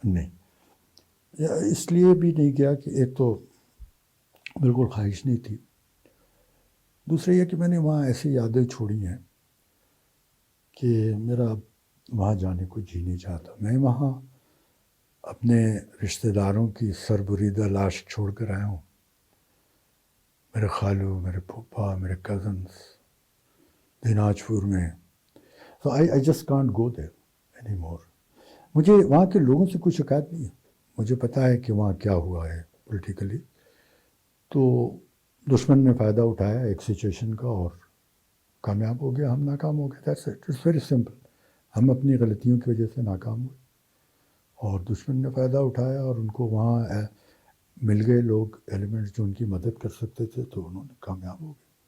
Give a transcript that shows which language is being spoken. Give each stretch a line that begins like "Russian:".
Urdu: نہیں, اس لیے بھی نہیں گیا کہ ایک تو بالکل خواہش نہیں تھی, دوسرا یہ کہ میں نے وہاں ایسی یادیں چھوڑی ہیں کہ میرا وہاں جانے کو جی نہیں چاہتا. میں وہاں اپنے رشتہ داروں کی سربریدہ لاش چھوڑ کر آیا ہوں. میرے خالو, میرے پھوپھا, میرے کزنس دیناج پور میں.
English: So I just can't go there anymore.
Urdu: مجھے وہاں کے لوگوں سے کوئی شکایت نہیں ہے. مجھے پتہ ہے کہ وہاں کیا ہوا ہے پولیٹیکلی. تو دشمن نے فائدہ اٹھایا ایک سچویشن کا اور کامیاب ہو گیا, ہم ناکام ہو گئے.
English: That's it, it's very simple.
Urdu: ہم اپنی غلطیوں کی وجہ سے ناکام ہوئے اور دشمن نے فائدہ اٹھایا, اور ان کو وہاں مل گئے لوگ ایلیمنٹس جو ان کی مدد کر سکتے تھے, تو انہوں نے کامیاب ہو گئے.